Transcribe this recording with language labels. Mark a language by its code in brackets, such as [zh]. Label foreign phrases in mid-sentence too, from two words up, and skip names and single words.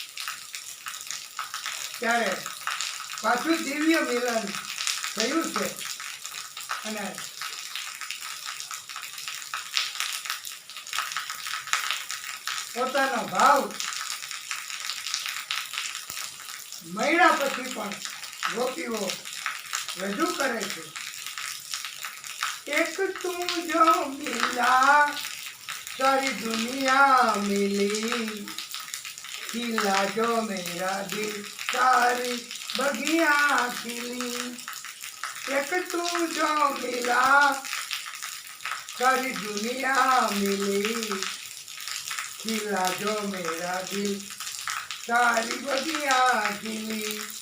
[gu] ત્યારે પાછું દિવ્ય મિલન થયું છે અને પોતાનો ભાવ મળ્યા પછી પણ ગોપીઓ રજૂ કરે છે. [hi] एक तू जो मिला सारी दुनिया मिली, खिला जो मेरा दिल सारी बगिया खिली. एक तू जो मिला सारी दुनिया मिली, खिला जो मेरा दिल सारी बगिया खिली.